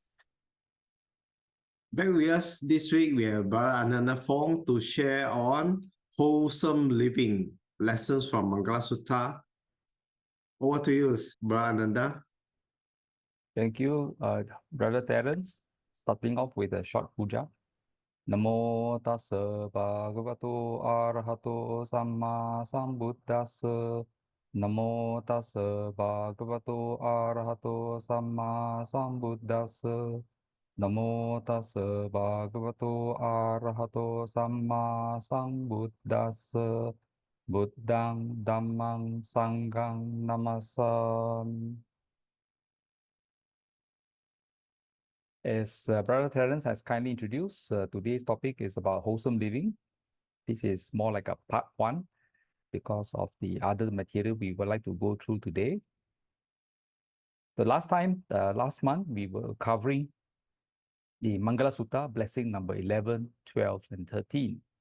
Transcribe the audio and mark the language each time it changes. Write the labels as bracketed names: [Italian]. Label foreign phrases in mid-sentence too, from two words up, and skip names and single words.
[English] Back with us this week, we have Brother Ananda Fong to share on wholesome living lessons from Mangala Sutta. Over to you, Brother Ananda. Thank you, Brother Terence. Starting off with a short puja. [Pali] Namo tassa bhagavato arahato samma sambuddhassa. Namo tassa bhagavato arahato samma sambuddhassa. Namo tassa bhagavato arahato samma sambuddhassa. Buddhang dhammang sanghang namasami. [English] As Brother Terence has kindly introduced, today's topic is about wholesome living. This is more like a part one because of the other material we would like to go through today. The last month, we were covering the Mangala Sutta, blessing number 11, 12, and 13.